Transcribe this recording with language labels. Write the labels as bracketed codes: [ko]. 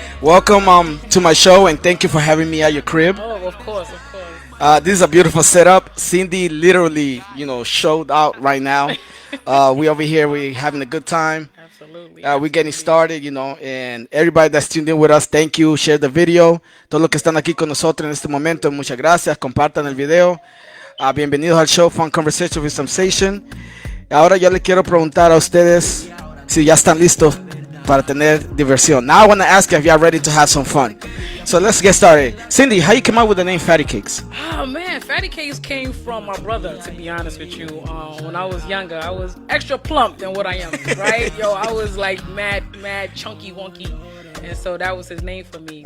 [en] Welcome to my show, and thank you for having me at your crib. Oh, of course. This is a beautiful setup. Cindy literally, showed out right now. We over here, we having a good time. Absolutely. We're getting started, and everybody that's tuned in with us, thank you. Share the video. [es] Todos los que están aquí con nosotros en este momento, muchas gracias. Compartan el video. Bienvenidos al show Fun Conversation with Samsation. Ahora yo le quiero preguntar a ustedes si ya están listos para tener diversión. [en] Now I want to ask you if you are ready to have some fun. So let's get started. Cindy, how you came up with the name Phatty Cakes? Oh man, Phatty Cakes came from my brother, to be honest with you. When I was younger, I was extra plump than what I am, right? Yo, I was like mad, chunky, wonky. And so that was his name for me.